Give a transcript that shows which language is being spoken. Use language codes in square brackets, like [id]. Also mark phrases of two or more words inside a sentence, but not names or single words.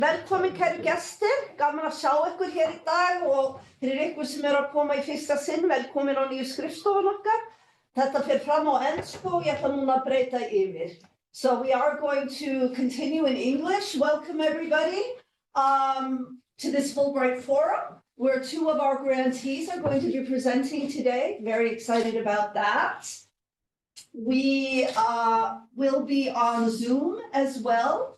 [is] Velkomin kæru gestir, gaman að sjá ykkur hér í dag og fyrir ykkur sem eru að koma í fyrsta sinn, velkomin á nýju skrifstofun okkar. Þetta fer fram á ensku og ég ætla núna að breyta yfir. [en] So we are going to continue in English. Welcome everybody to this Fulbright Forum, where two of our grantees are going to be presenting today. Very excited about that. We will be on Zoom as well.